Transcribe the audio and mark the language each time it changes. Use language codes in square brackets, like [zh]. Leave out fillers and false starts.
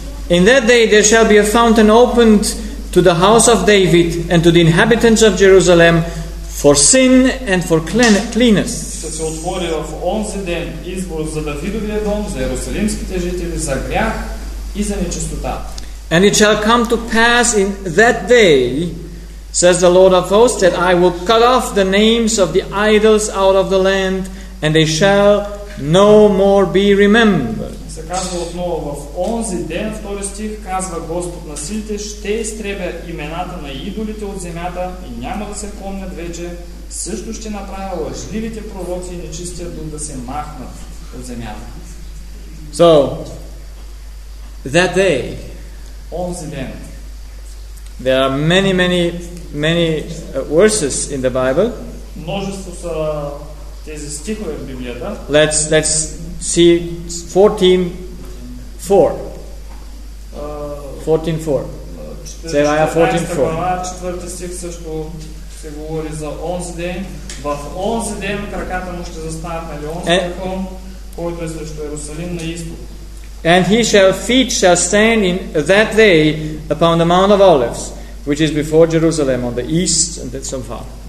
[en] In that day there shall be a fountain opened to the house of David and to the inhabitants of Jerusalem. For sin and for cleanness. [bg] Ще се отвори в онзи ден избор за Давидовия дом, за Иерусалимските жители, за грях и за нечистота. [en] And it shall come to pass in that day, says the Lord of hosts, that I will cut off the names of the idols out of the land, and they shall no more be remembered. [bg] Се казва отново, в онзи ден, втори стих, казва Господ на силите, ще изтребя имената на идолите от земята и няма да се помнят вече. Също ще направя лъжливите пророци и нечистия дух да се махнат от земята. [en] So, that day, [bg] онзи ден, [en] there are many, many, many verses in the Bible. [bg] Множество са тези стихове в Библията. [en] Let's see 14:4. 14:4. Zechariah 14:4. [bg] Четвърти стих също се говори за онзи ден. В онзи ден краката му ще застанат на Леонския хълм, който е срещу Йерусалим на изток. [en] And he shall feet shall stand in that day upon the Mount of Olives, which is before Jerusalem on the east and then so far.